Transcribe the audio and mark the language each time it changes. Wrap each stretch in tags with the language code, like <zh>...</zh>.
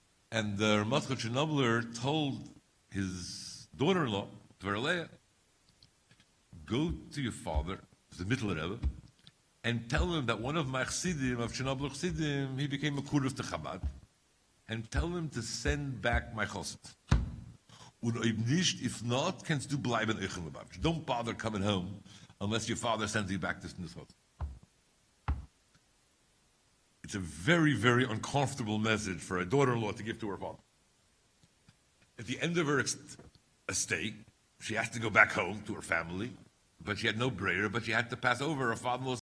<en>And the Moshe Chernobyl told his daughter-in-law, Dverleya, go to your father, the Mittler Rebbe, and tell him that one of my Chassidim, of Chernobyl Chassidim, he became a Kuruf to Chabad, and tell him to send back my chosset.</en> <yi>Und ob nicht,</yi> <en>if not,</en> <yi>kannst du bleiben euch in Lubavitch.</yi> <en>Don't bother coming home unless your father sends you back to this chosset. It's a very, very uncomfortable message for a daughter-in-law to give to her father. At the end of her stay, she has to go back home to her family, but she had no brayer, but she had to pass over her father-in-law.</en>